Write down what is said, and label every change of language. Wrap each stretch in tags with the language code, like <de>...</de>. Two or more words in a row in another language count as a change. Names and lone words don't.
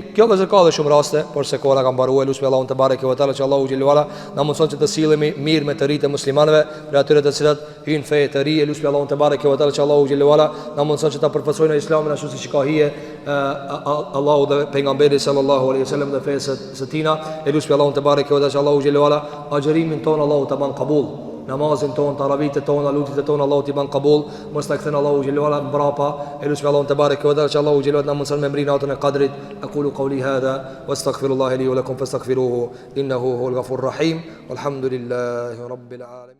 <sq>Kjo vëzë ka dhe shumë raste, por se koha ka mbaruar, lutem Allahun</sq> <ar>تبارك وتعالى</ar> <sq>që Allahu</sq> <ar>جل وعلا</ar> <sq>na mëson që të sillemi mirë me të rritë muslimanëve, për atyre të cilët hyn fe të ri, lutem Allahun</sq> <ar>تبارك وتعالى</ar> <sq>që Allahu</sq> <ar>جل وعلا</ar> <sq>na mëson që ta përfaqësojnë islamin ashtu siç ka hije Allahu dhe pejgamberi</sq> <ar>صلى الله عليه وسلم</ar> <sq>dhe fesë së tina. Lutem Allahun</sq> <ar>تبارك وتعالى</ar> <sq>që Allahu</sq> <ar>جل وعلا</ar> <sq>ajrimin ton Allahu ta ban qabul. Namazin ton, taravitet ton, lutjet tona Allahu t'i ban qabul, mos ta kthen Allahu</sq> <ar>جل وعلا</ar> <sq>mbrapa. Elusim Allahun</sq> <ar>تبارك وتعالى</ar> <sq>që Allahu</sq> <ar>جل وعلا</ar> <sq>na mëson me mbrin natën e qadrit.</sq> <ar>أقول قولي هذا وأستغفر الله لي ولكم فاستغفروه إنه هو الغفور الرحيم. والحمد لله رب العالمين.</ar>